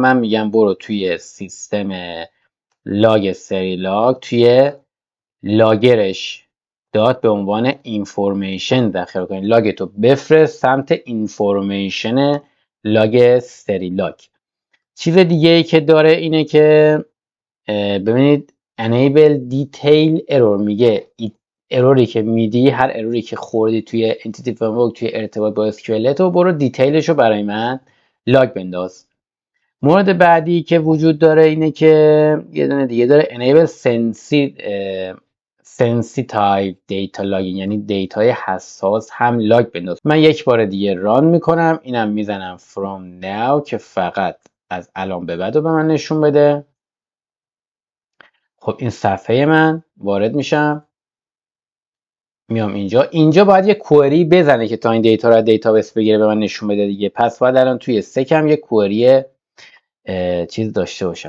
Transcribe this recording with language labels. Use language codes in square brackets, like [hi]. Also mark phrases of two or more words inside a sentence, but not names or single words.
[fa] من میگم برو توی سیستم لاگ سری لاگ، توی لاگرش داد به عنوان اینفورمیشن ذخیره کنید. لاگ تو بفرست سمت اینفورمیشن لاگ سری لاگ. چیز دیگه ای که داره اینه که ببینید [en] enable detail error، [fa] میگه اروری که میدی، هر اروری که خوردی توی [en] entity framework [fa] توی ارتباط با SQL تو برو دیتیلش رو برای من لاگ بنداز. مورد بعدی که وجود داره اینه که یه دونه دیگه داره [en] enable sensitive data logging، [fa] یعنی دیتای حساس هم لاگ بنداز. من یک بار دیگه ران میکنم، اینم میزنم [en] from now [fa] که فقط از الان به بعد رو به من نشون بده. خب این صفحه من وارد میشم، میام اینجا باید یه کوئری بزنه که تا این دیتا رو از دیتابیس بگیره به من نشون بده دیگه. پس باید الان توی سکم یه کوئری چیز داشته باشم.